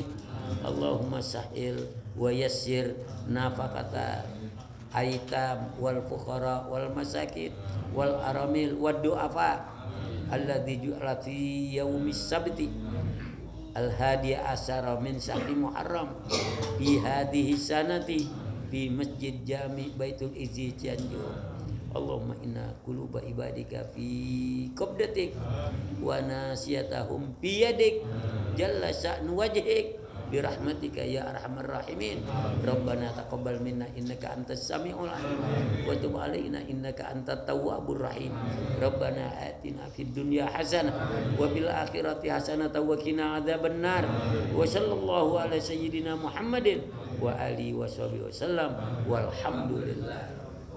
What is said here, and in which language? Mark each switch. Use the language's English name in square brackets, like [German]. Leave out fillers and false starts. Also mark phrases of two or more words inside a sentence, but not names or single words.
[Arabic] اللهم سهل ويسر نفقة الأيتام والفقراء والمساكين والأرامل والضعفاء الذي جعل في يوم السبت الحادي عشر من شهر محرم في هذه السنة في مسجد جامع بيت العز Cianjur. اللهم إن قلوب عبادك في قبضتك وناصيتهم في يدك جل شأن وجهك برحمتك يا أرحم الراحمين. ربنا تقبل منا إنك أنت السميع العليم وتب علينا إنك أنت التواب الرحيم. ربنا آتنا في الدنيا حسنة وفي الآخرة حسنة وقنا عذاب النار. وصلى الله على سيدنا محمد وآله وصحبه وسلم والحمد لله.